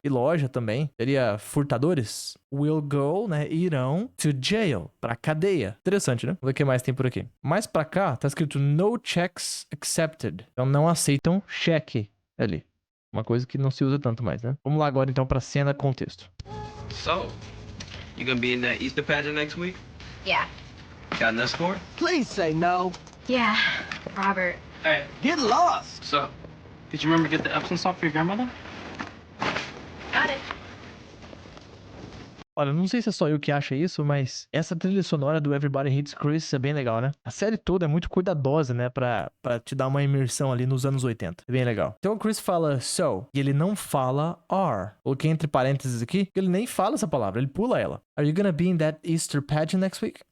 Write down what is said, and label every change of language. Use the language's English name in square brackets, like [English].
[Portuguese] E loja também. Seria furtadores. [English] Will go, [Portuguese] né? Irão [English] to jail. [Portuguese] Pra cadeia. Interessante, né? Vamos ver o que mais tem por aqui. Mais pra cá, tá escrito [English] no checks accepted. [Portuguese] Então não aceitam cheque ali. Uma coisa que não se usa tanto mais, né? Vamos lá agora então pra cena contexto. [English] So, you gonna be in that Easter pageant next week? Yeah. Got an escort? Please say no. Yeah, Robert. Hey, Get lost. so, did you remember to get the Epsom salt for your grandmother? Got it. [Portuguese] Olha, não sei se é só eu que acho isso, mas essa trilha sonora do Everybody Hates Chris é bem legal, né? A série toda é muito cuidadosa, né? Pra te dar uma imersão ali nos anos 80. É bem legal. Então o Chris fala so, e ele não fala are. Coloquei entre parênteses aqui, que ele nem fala essa palavra, ele pula ela. [English] Are you gonna be in that Easter pageant next week?